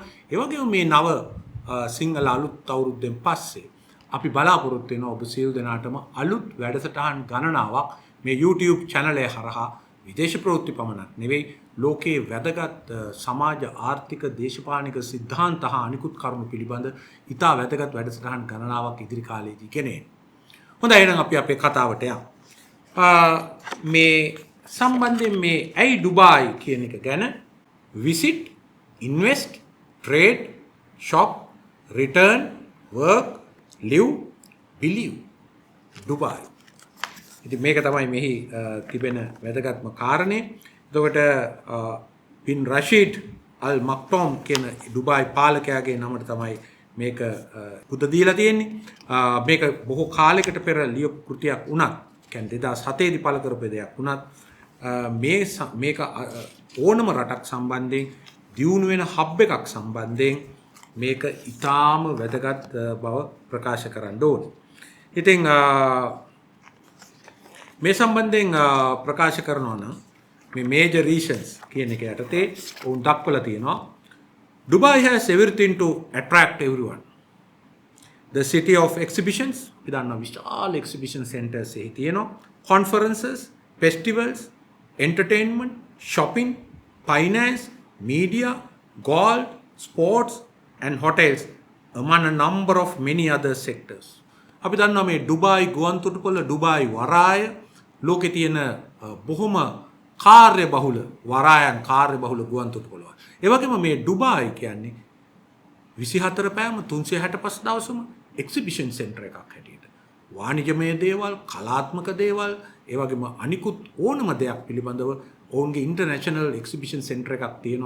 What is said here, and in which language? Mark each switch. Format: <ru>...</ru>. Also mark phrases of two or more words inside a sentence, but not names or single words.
<si>ඒ වගේම මේ නව සිංහල අලුත් අවුරුද්දෙන් පස්සේ අපි බලාපොරොත්තු වෙනවා ඔබ සියලු දෙනාටම අලුත් වැඩසටහන් ගණනාවක් මේ YouTube channel එක හරහා විදේශ ප්‍රවෘත්ති පමණක් නෙවෙයි ලෝකයේ වැදගත් සමාජ ආර්ථික දේශපාලනික සිද්ධාන්ත හා අනිකුත් කරුණු පිළිබඳ ඉතා වැදගත් වැඩසටහන් ගණනාවක් ඉදිරි කාලයේදී ගෙනෙන්න. හොඳයි එහෙනම් අපි අපේ කතාවට යමු. මේ සම්බන්ධයෙන් මේ ඇයි ඩුබායි කියන එක ගැන</si> <en>visit invest, trade, shop, return, work, live, believe.</en> <si>Dubai. ඉතින් මේක තමයි මෙහි තිබෙන වැදගත්ම කාරණේ. එතකොට බින් රෂීඩ් අල් මක්ටෝම් කියන ඩුබායි පාලකයාගේ නමට තමයි මේක පුද දීලා තියෙන්නේ. මේක බොහෝ කාලයකට පෙර ලියපු කෘතියක් වුණත්, කියන්නේ 2007 දී පළ කරපු දෙයක් වුණත් මේක ඕනම රටක් සම්බන්ධයෙන් දියුණු වෙන හබ් එකක් සම්බන්ධයෙන් මේක ඊටාම වැදගත් බව ප්‍රකාශ කරන්න ඕනේ. ඉතින් මේ සම්බන්ධයෙන් ප්‍රකාශ කරනවා නම් මේ</si> <en>major reasons</en> <si>කියන එක යටතේ උන් දක්වලා තියෙනවා</si> <en>Dubai has everything to attract everyone. The city of exhibitions,</en> <si>අපි දන්නවා විශාල</si> <en>exhibition centers</en> <si>එහි තියෙනවා,</si> <en>conferences, festivals, entertainment, shopping, finance, media, gold, sports and hotels among a number of many other sectors.</en> <si>අපි දන්නවා මේ ඩුබායි ගුවන්තොටුපළ, ඩුබායි වරාය ලෝකේ තියෙන බොහොම කාර්ය බහුල වරායන්, කාර්ය බහුල ගුවන්තොටුපළ. ඒ වගේම මේ ඩුබායි කියන්නේ 24 පැයම 365 දවසම</si> <en>exhibition center</en> <si>එකක් හැටියට වාණිජමය දේවල්, කලාත්මක දේවල්, ඒ වගේම අනිකුත් ඕනම දෙයක් පිළිබඳව ඔවුන්ගේ</si> <en>international exhibition center</en> <si>එකක් තියෙනවා.</si>